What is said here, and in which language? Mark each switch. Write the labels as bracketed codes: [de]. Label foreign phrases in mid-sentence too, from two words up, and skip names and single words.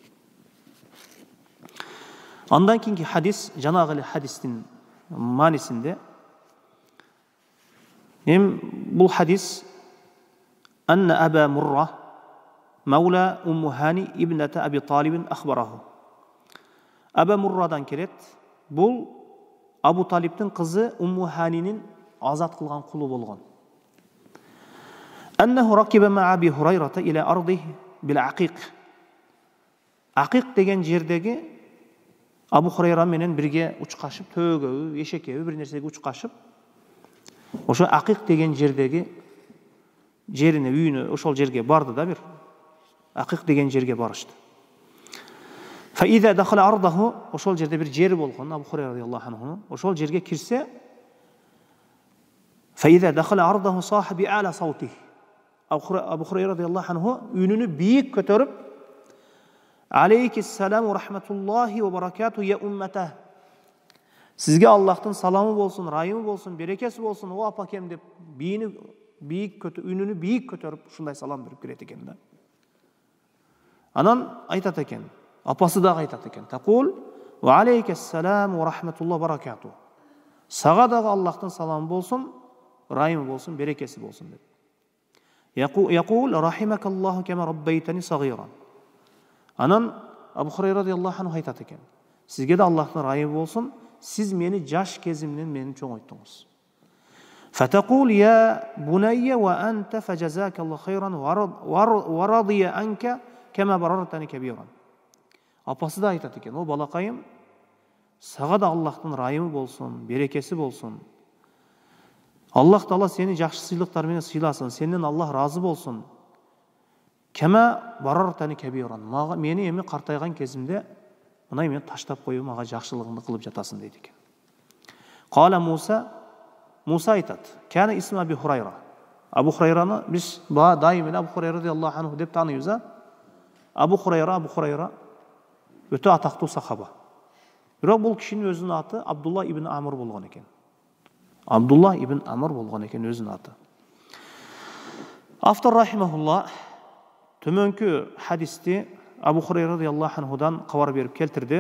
[ky] Андан кийинки хадис, жанагы эле хадистин маанисинде, бул хадис [ar] أن أبا مرة مولى أم هانئ ابنة أبي طالب أخبره. [ky] Аба Муррадан келет. Бул Абу Талибтин кызы Умму Ханинин азат кылган кулу болгон. [ar] أنه ركب مع أبي هريرة إلى أرض بالعقيق. [ky] Акиq деген жердеги Абу Хурайра менен бирге учкашып, төөгөбү, эшекеби бир нерсеге учкашып, ошо Акиq деген жердеги жерине, үйүнө, ошол жерге барды да бир. Акиq деген жерге барышты. [ar] فإذا دخل أرضه, [ky] ошол жерде бир жери болгон, [ar] Абу Хурайра رضي الله عنه, [ky] ошол жерге кирсе, [ar] فإذا دخل أرضه صاح بأعلى صوته. [ky] Абу Хурайра [ar] رضي الله عنه [ky] үнүнү бийик көтөрүп, [ar] عليك السلام رحمة الله وبركاته يا أمتاه. [ky] Сизге Аллахтын саламы болсун, райымы болсун, берекеси болсун, о апакем деп үнүнү бийик көтөрүп ушундай салам берип кирет экен да. Анан айтат экен, апасы дагы айтат экен. [ar] تقول وعليك السلام ورحمة الله وبركاته. [ky] Сага дагы Аллахтын саламы болсун, райымы болсун, берекеси болсун деп. [ar] يقول رحمك الله كما ربيتني صغيرا. [ky] Анан Абу Хурайра [ar] رضي الله عنه [ky] айтат экен. Сизге да Аллахтын райымы болсун, сиз мени жаш кезимден мени чоңойттуңуз. [ar] فتقول يا بني وأنت فجزاك الله خيرا ورضي عنك كما بررتني كبيرا. [ky] Апасы да айтат экен, о балакайым, сага да Аллахтын райымы болсун, берекеси болсун. Аллах Таала сени жакшы сыйлыктар менен сыйласын, сенден Аллах разы болсун. [ar] كما بررتني كبيرا. [ky] Мени эми картайган кезимде мына мени таштап коюп, мага жакшылыгыңды кылып жатасың дейт экен. Кала Муса айтат. [ar] كان اسم أبي هريرة. [ky] Абу Хурайраны биз дайым Абу Хурайра радиаллаху анху деп тааныбыз. Абу Хурайра өтө атактуу сахаба. Бирок бул кишинин өзүнүн аты Абдулла ибн Амр болгон экен. Абдулла ибн Амр болгон экен өзүнүн аты. Автор рахимахулла төмөнкү хадисти Абу Хурайра [ar] رضي الله عنه-дан [ky] кабар берип келтирди.